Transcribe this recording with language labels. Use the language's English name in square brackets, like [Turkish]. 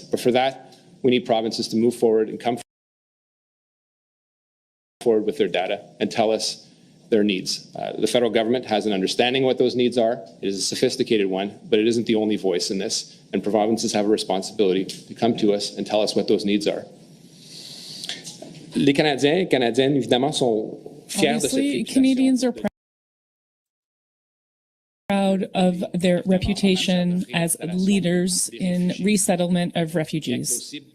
[English] But for that, we need provinces to move forward and come forward with their data and tell us their needs. The federal government has an understanding of what those needs are. It is a sophisticated one, but it isn't the only voice in this, and provinces have a responsibility to come to us and tell us what those needs are. [French] Les Canadiens et Canadiennes, évidemment, sont fiers de cette [English] Obviously, Canadians are proud of their reputation as leaders in resettlement of refugees.